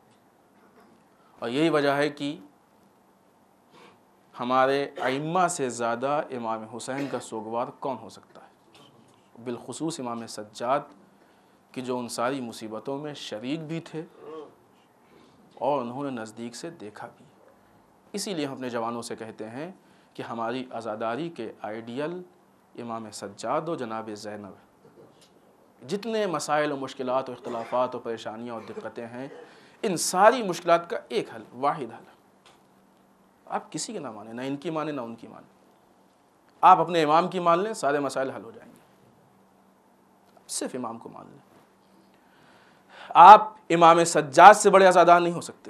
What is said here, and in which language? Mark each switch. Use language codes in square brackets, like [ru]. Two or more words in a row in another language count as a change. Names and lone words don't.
[ur] اور یہی وجہ ہے کہ ہمارے ائمہ سے زیادہ امام حسین کا سوگوار کون ہو سکتا ہے، بالخصوص امام سجاد کہ جو ان ساری مصیبتوں میں شریک بھی تھے اور انہوں نے نزدیک سے دیکھا بھی۔ اسی لیے ہم اپنے جوانوں سے کہتے ہیں کہ ہماری عزاداری کے آئیڈیل امام سجاد و جناب زینب۔ جتنے مسائل و مشکلات و اختلافات و پریشانیاں اور دقتیں ہیں، ان ساری مشکلات کا ایک حل، واحد حل، آپ کسی کے نہ مانیں، نہ ان کی مانیں نہ ان کی مانیں، آپ اپنے امام کی مان لیں، سارے مسائل حل ہو جائیں گے۔ صرف امام کو مان لیں۔ آپ امام سجاد سے بڑے عزادار نہیں ہو سکتے۔